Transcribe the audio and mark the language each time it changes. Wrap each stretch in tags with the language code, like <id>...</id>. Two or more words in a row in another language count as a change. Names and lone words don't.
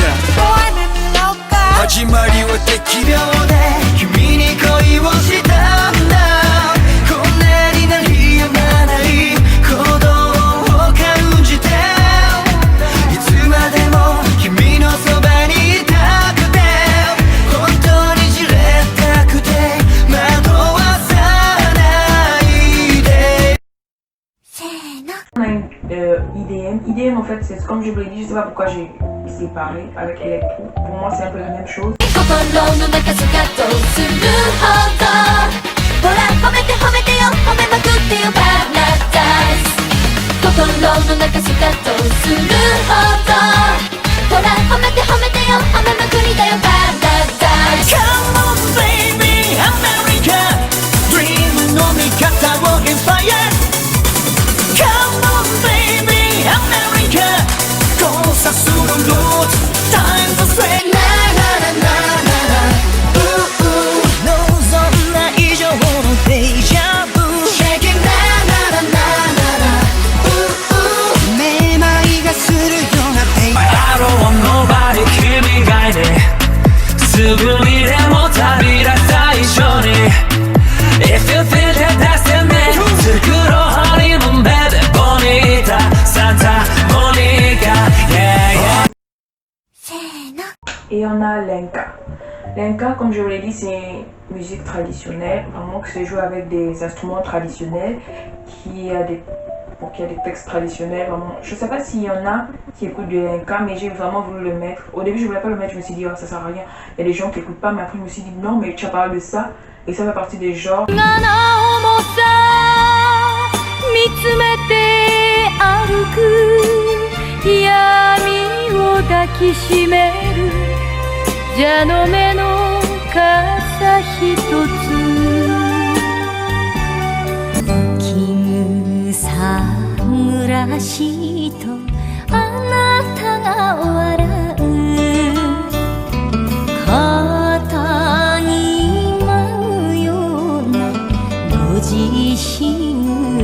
<ja>始まりは適量で君に恋をしたんだこんなに鳴りやまない鼓動を感じていつまでも君のそばにいたくて本当にじれったくて惑わさないで</ja> <fr>On a une IDM en fait, c'est comme je vous l'ai dit, je sais pas pourquoi j'ai séparé avec Electro. Pour moi, c'est un peu la même chose.</fr> <ja>心の中スカッとするほどほら褒めて褒めてよ褒めまくってよパラダイス心の中スカッとするほどほら褒めて褒めてよ褒めまくりだよパラダイス</ja> <en>Come on baby America Dream</en> <ja>の味方を</ja> <en>Inspire Come on baby America</en> <ja>交差する</ja> <en>Roots Time to spread</en> <ja>望んだ以上のデジャブ Shaking na na na na na めまいがするようなペイ</ja> <en>I don't want nobody</en> <ja>君がいてすぐにでも旅立つ最初に</ja> <en>If you feel that that's the man</en> <ja>作ろうハニムーンベベボニータサンタモニカ</ja> <en>Yeah yeah</en> <fr>Et on a l'enka. L'enka, comme je vous l'ai dit, c'est une musique traditionnelle, vraiment que c'est joué avec des instruments traditionnels, qui a des textes traditionnels, vraiment. Je sais pas s'il y en a qui écoutent de l'enka, mais j'ai vraiment voulu le mettre. Au début, je voulais pas le mettre, je me suis dit, oh, ça sert à rien. Il y a des gens qui écoutent pas, mais après, je me suis dit, non, mais tu as parlé de ça, et ça fait partie des genres.</fr> <ja>見つめて歩く闇を抱きしめる蛇の目の傘ひとつ絹さぐらしとあなたが笑う肩に舞うようなご自身</ja>